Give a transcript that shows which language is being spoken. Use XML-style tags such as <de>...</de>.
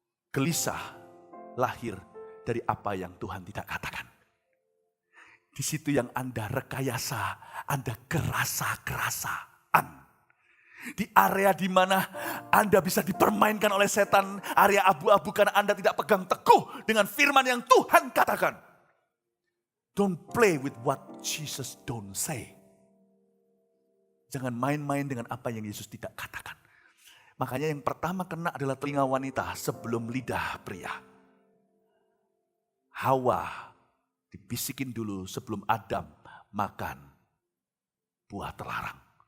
<id>Gelisah lahir dari apa yang Tuhan tidak katakan. Di situ yang Anda rekayasa, Anda kerasa-kerasaan. Di area di mana Anda bisa dipermainkan oleh setan, area abu-abu karena Anda tidak pegang teguh dengan firman yang Tuhan katakan.</id> <en>Don't play with what Jesus don't say.</en> <id>Jangan main-main dengan apa yang Yesus tidak katakan. Makanya yang pertama kena adalah telinga wanita sebelum lidah pria. Hawa dibisikin dulu sebelum Adam makan buah terlarang.</id>